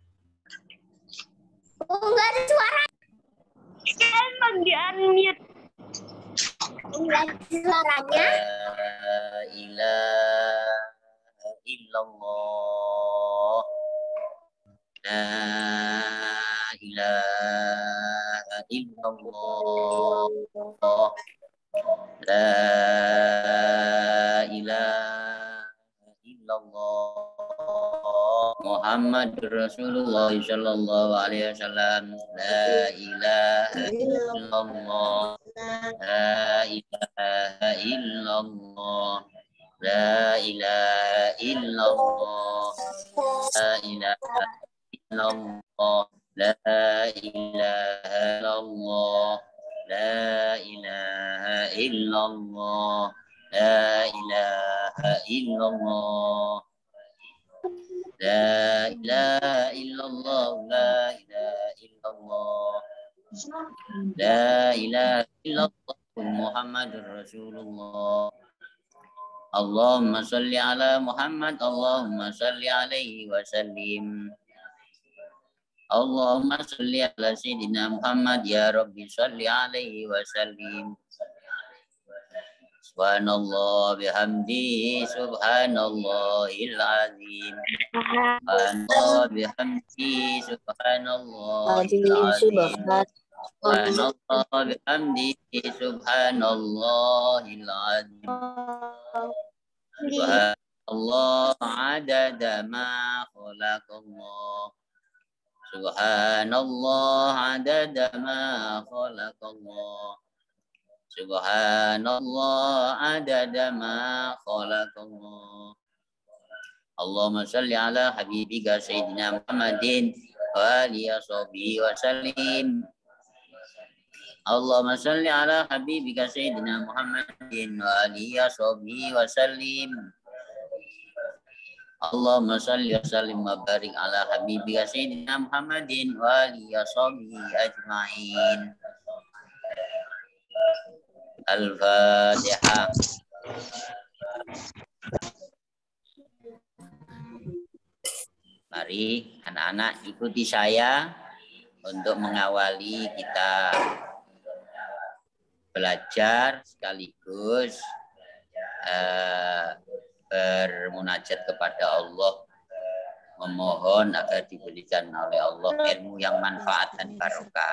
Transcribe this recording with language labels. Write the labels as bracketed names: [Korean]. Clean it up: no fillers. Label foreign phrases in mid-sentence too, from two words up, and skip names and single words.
[Indonesian] Enggak ada suara. Emang di unmute. Enggak ada suaranya. [Arabic] لا إله إلا الله. لا إله إلا الله. لا إله إلا الله. محمد رسول الله صلى الله عليه وسلم. لا إله إلا الله. لا إله إلا الله. لا إله إلا الله. لا إله إلا الله. لا إله إلا الله. لا إله إلا الله. لا إله إلا الله. لا إله إلا الله. لا إله إلا الله. لا إله إلا الله. محمد رسول الله. اللهم صل على محمد. اللهم صل عليه وسلم. اللهم صل على سيدنا محمد. يا ربي صل عليه وسلم. سبحان الله بحمده. سبحان الله العظيم. سبحان الله بحمده. سبحان الله العظيم. سبحان الله بحمده. سبحان الله العظيم. سبحان الله عدد ما خلق الله. سبحان الله عدد ما خلق الله. سبحان الله عدد ما خلق الله. اللهم صل على حبيبك سيدنا محمد وآله وسلم. اللهم صل على حبيبك سيدنا محمد وآله وسلم. اللهم صل وسلم وبارك على حبيبك سيدنا محمد وآله أجمعين. Al-Fatihah. [Indonesian] Mari anak-anak ikuti saya untuk mengawali kita belajar sekaligus bermunajat kepada Allah, memohon agar diberikan oleh Allah ilmu yang manfaat dan barokah.